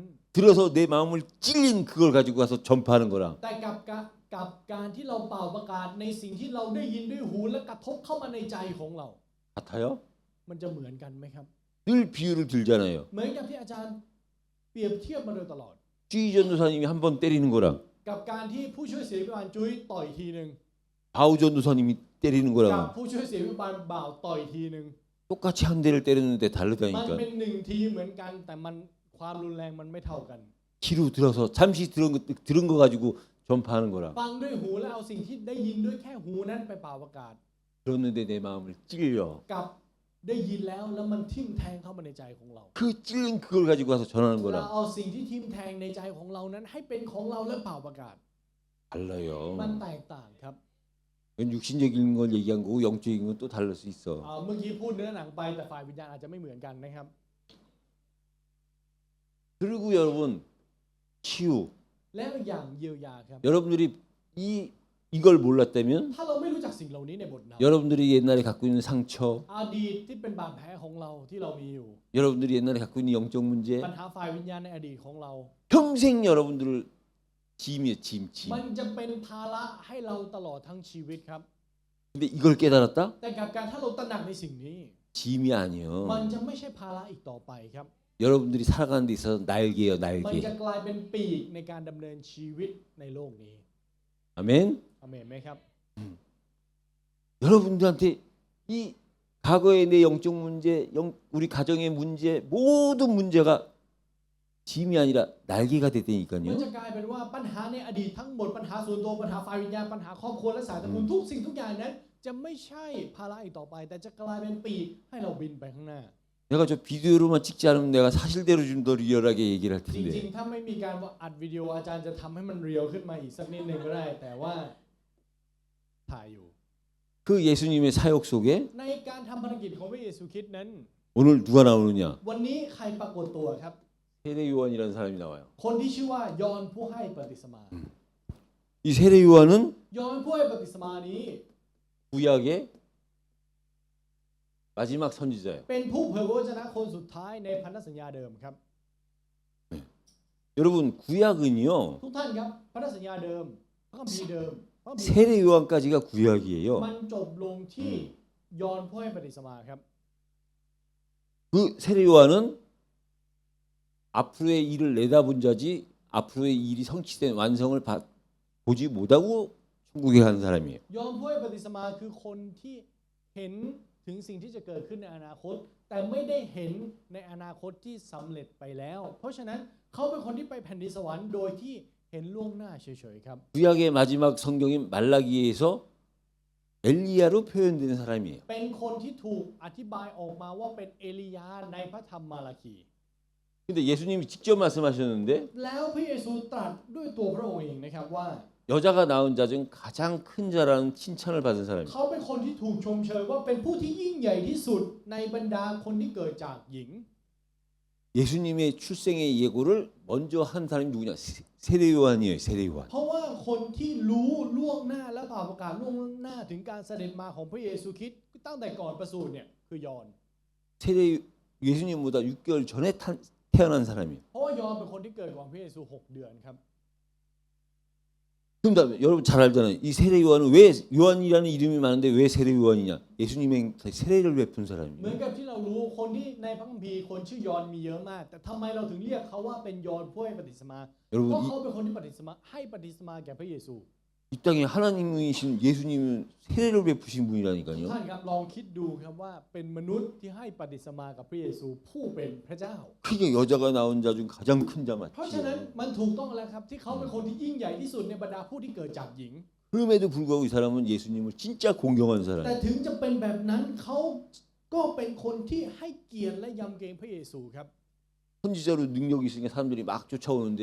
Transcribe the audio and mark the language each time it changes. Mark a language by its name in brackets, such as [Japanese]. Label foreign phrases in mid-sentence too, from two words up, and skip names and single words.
[Korean] 들어서 내 마음을 찔린 그걸 가지고 가서 전파하는 거랑 [Thai] แต่กับการที่เราเป่าประกาศในสิ่งที่เราได้ยินด้วยหูและกระทบเข้ามาในใจของเรา [Korean] 같아요? [Thai] มันจะเหมือนกันไหมครับ [Korean] 늘 비유를 들잖아요. [Thai] เหมือนกับที่อาจารย์เปรียบเทียบมาโดยตลอด [Korean] 쥐 전도사님이 한 번 때리는 거랑 [Thai] กับการที่ผู้ช่วยเสียพิบาลจุ้ยต่อยทีหนึ่ง [Korean] 바우 전도사님이 때리는 [Thai] กับ [Korean] 거랑 [Thai] ผู้ช่วยเสียพิบาลบ่าวต่อยทีหนึ่ง [Korean] 똑같이 한 대를 때렸는데 [Thai] มัน [Korean] 다르다니까. [Thai] เป็นหนึ่งทีเหมือนกันแต่มันความรุนแรงมันไม่เท่ากัน [Korean] 귀로 들어서 잠시 들은 거 가지고 전파하는 거랑 [Thai] ฟังด้วยหูแล้วเอาสิ่งที่ได้ยินด้วยแค่หูนั้นไปเป่าประกาศ [Korean] 들었는데 내 마음을 찔려. [Thai] กับได้ยินแล้วมันทิ่มแทงเข้ามาในใจของเรา [Korean] 그 찔린 그걸 가지고 가서 전하는 [Thai] เรา [Korean] 거랑 [Thai] เอาสิ่งที่ทิ่มแทงในใจของเรานั้นให้เป็นของเราและเป่าประกาศ [Korean] 달라요. [Thai] มันแตกต่างครับ [Korean] 이건 육신적인 걸 얘기한 거고 영적인 건 또 다를 수 있어. [Thai] เมื่อกี้พูดเนื้อหนังไปแต่ฝ่ายวิญญาณอาจจะไม่เหมือนกันนะครับ [Korean] 그리고 여러분 치유. [Thai] แล้วอย่างเยียวยาครับ [Korean] 여러분들이 이걸 몰랐다면 [Thai] ถ้าเราไม่รู้จักสิ่งเหล่านี้ในบทน [Korean] 여러분들이 옛날에 갖고 있는 상처, [Thai] ำอดีตที่เป็นบาดแผลของเราที่เรามีอยู่ [Korean] 여러분들이 옛날에 갖고 있는 영적 문제, [Thai] ปัญหาฝ่ายวิญญาณในอดีตของเรา [Korean] 평생 여러분들을 짐이에요, 짐. [Thai] มันจะเป็นภาระให้เราตลอดทั้งชีวิตครับ [Korean] 근데 이걸 깨달았다? [Thai] แต่กับการถ้าเราตระหนักในสิ่งนี้ [Korean] 짐이 아니요. [Thai] มันจะไม่ใช่ภาระอีกต่อไปครับ [Korean] 여러분들이 살아가는 데 있어서 날개예요, [Thai] มันจะ [Korean] 날개. [Thai] กลายเป็นปีกในการดำเนินชีวิตในโลกนี้ [Korean] 아멘. [Thai] อาเมนไหมครับ [Korean] 여러분들한테 이 과거의 내 영적 문제, 우리 가정의 문제, 모든 문제가 짐이 아니라 날개가 [Thai] มัน [Korean] 됐다니까요. [Thai] จะกลายเป็นว่าปัญหาในอดีตทั้งหมดปัญหาส่วนตัวปัญหาฝ่ายวิญญาณปัญหาครอบครัวและสายตระกูลทุกสิ่งทุกอย่างนั้นจะไม่ใช่ภาระอีกต่อไปแต่จะกลายเป็นปีกให้เราบินไปข้างหน้า [Korean] 내가 저 비디오로만 찍지 않으면 내가 사실대로 좀 더 리얼하게 얘기를 할 [Thai] จริง [Korean] 텐데 [Thai] ๆถ้าไม่มีการอัดวิดีโออาจารย์จะทำให้มันเรียลขึ้นมาอีกสักนิดนึงก็ได้แต่ว่าถ่ายอยู่ [Korean] 그 예수님의 사역 속에 [Thai] ในการทำภารกิจของพระเยซูคริสต์นั้น [Korean] 오늘 누가 나오느냐? [Thai] วันนี้ใครปรากฏตัวครับ [Korean] 세례 요한이라는 사람이 나와요. [Thai] คนที่ชื่อว่ายอห์นผู้ให้ปฏิสมา [Korean] 이 세례 요한은 [Thai] ยอห์นผู้ให้ปฏิสมานี้ [Korean] 구약의 마지막 선지자예요. [Thai] เป็นผู้เผยพระวจนะคนสุดท้ายในพันธสัญญาเดิมครับ [Korean] 여러분 구약은요 [Thai] ทุกท่านครับพันธสัญญาเดิมพระคัมภีร์เดิมพระคัมภีร์ [Korean] 세례 요한까지가 구약이에요. [Thai] มันจบลงที่ยอห์นผู้ให้ปฏิสมาครับ [Korean] 그 세례 요한은 앞으로의 일을 내다본 자지 앞으로의 일이 성취된 완성을 보지 못하고 천국에 가는 사람이에요. [Thai] ยอห์นผู้ให้ปฏิสมาคือคนที่เห็นถึงสิ่งที่จะเกิดขึ้นในอนาคต แต่ไม่ได้เห็นในอนาคตที่สำเร็จไปแล้ว เพราะฉะนั้นเขาเป็นคนที่ไปแผ่นดินสวรรค์โดยที่เห็นล่วงหน้าเฉยๆครับ [Korean] 구약의 마지막 성경인 말라기에서 엘리야로 표현된 사람이에요. [Thai] เป็นคนที่ถูกอธิบายออกมาว่าเป็นเอลียาในพระธรรมมาราคี [Korean] 근데 예수님이 직접 말씀하셨는데 [Thai] แล้วพระเยซูตรัสด้วยตัวพระองค์เองนะครับว่า [Korean] 여자가 낳은 자 중 가장 큰 자라는 칭찬을 받은 사람이에요. [Thai] เขาเป็นคนที่ถูกชมเชยว่าเป็นผู้ที่ยิ่งใหญ่ที่สุดในบรรดาคนที่เกิดจากหญิง [Korean] 예수님의 출생의 예고를 먼저 한 사람이 누구냐? 세례 요한이에요. 세례 요한. [Thai] เพราะว่าคนที่รู้ล่วงหน้าและผ่าประกาศล่วงหน้าถึงการเสด็จมาของพระเยซูคริสต์ตั้งแต่ก่อนประสูติเนี่ยคือยอห์น [Korean] 세례 예수님보다 6개월 전에 태어난 사람이에요. [Thai] เพราะว่ายอห์นเป็นคนที่เกิดก่อนพระเยซู6 เดือนครับ [Korean] 그럼 여러분 잘 알잖아요. 이 세례 요한은 왜 요한이라는 이름이 많은데 왜 세례 요한이냐? 예수님의 세례를 베푼 [Thai] เหมือน [Korean] 사람이에요. [Thai] กับที่เรารู้คนที่ในพระคัมภีร์คนชื่อยอห์นมีเยอะมาก แต่ทำไมเราถึงเรียกเขาว่าเป็นยอห์นผู้ให้ปฏิสมาเพ [Korean] 여러분 [Thai] ราะเขาเป็นคนที่ปฏิสมาให้ปฏิสมาแก่พระเยซู [Korean] 이 땅에 하나님이신 예수님은 세례를 베푸신 [Thai] ท่า [Korean] 분이라니까요. [Thai] นครับลองคิดดูครับว่าเป็นมนุษย์ที่ให้ปฏิสมากับพระเยซูผู้เป็นพระเจ้า [Korean] 그게 여자가 낳은 자 중 가장 큰 자 [Thai] เพราะฉะนั้น [Korean] 맞지. [Thai] มันถูกต้องแล้วครับที่เขาเป็นคนที่ยิ่งใหญ่ที่สุดในบรรดาผู้ที่เกิดจากหญิง [Korean] 그럼에도 불구하고 이 사람은 예수님을 진짜 공경한 [Thai] แต่ [Korean] 사람이에요. [Thai] ถึงจะเป็นแบบนั้นเขาก็เป็นคนที่ให้เกียรติและยำเกรงพระเยซูครับ [Korean] 선지자로 능력이 있으니까 사람들이 막 쫓아오는데